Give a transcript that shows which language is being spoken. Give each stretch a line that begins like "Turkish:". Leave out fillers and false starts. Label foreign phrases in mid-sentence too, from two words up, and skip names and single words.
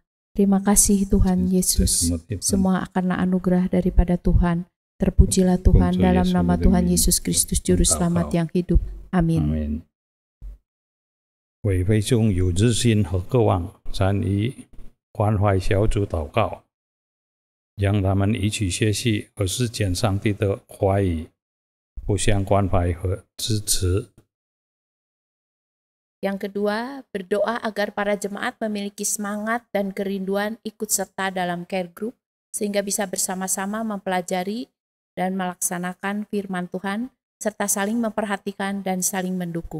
Indonesian: Terima kasih Tuhan Yesus, semua karena anugerah daripada Tuhan. Terpujilah Tuhan dalam nama Tuhan Yesus Kristus Juru Selamat yang hidup. Amin.
Chinese: 委会中有热心和渴望参与关怀小组祷告，让他们一起学习和实践上帝的话语，互相关怀和支持。
Indonesian: Yang kedua, berdoa agar para jemaat memiliki semangat dan kerinduan ikut serta dalam
English: care group
Indonesian: sehingga bisa bersama-sama mempelajari dan melaksanakan firman Tuhan serta saling memperhatikan dan saling mendukung.